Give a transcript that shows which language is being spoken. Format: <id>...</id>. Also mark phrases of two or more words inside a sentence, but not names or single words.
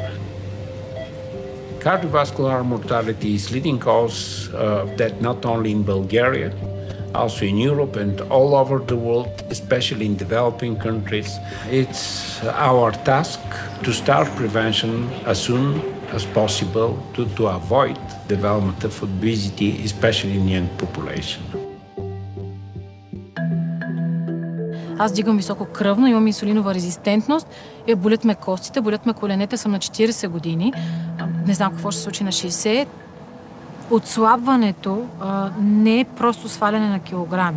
<en>Cardiovascular mortality is leading cause of that not only in Bulgaria, also in Europe and all over the world, especially in developing countries. It's our task to start prevention as soon as possible to avoid development of obesity, especially in young population.</en> <bg>Аз дигам високо кръвно, имам инсулинова резистентност, болят ме костите, болят ме коленете, съм на 40 години. Не знам какво ще се случи на 60. Отслабването не е просто сваляне на килограми.</bg>